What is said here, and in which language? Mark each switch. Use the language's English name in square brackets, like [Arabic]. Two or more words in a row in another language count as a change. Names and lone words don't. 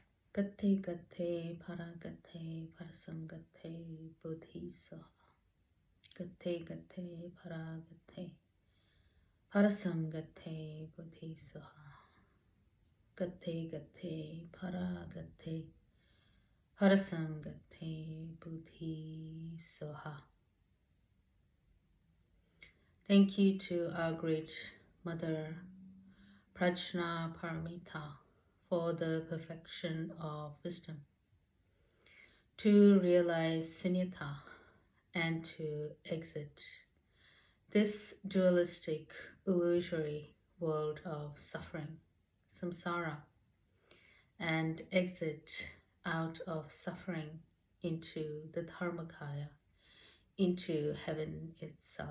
[Sanskrit] गते गते पारगते पारसंगते बोधिसत्त्व. गते गते पारगते पारसंगते बोधिसत्त्व. गते गते पारगते पारसंगते बोधिसत्त्व. [English] Thank you to our great Mother Prajna Paramita for the perfection of wisdom, to realize sunyata and to exit this dualistic, illusory world of suffering, samsara, and exit out of suffering into the Dharmakaya, into heaven itself.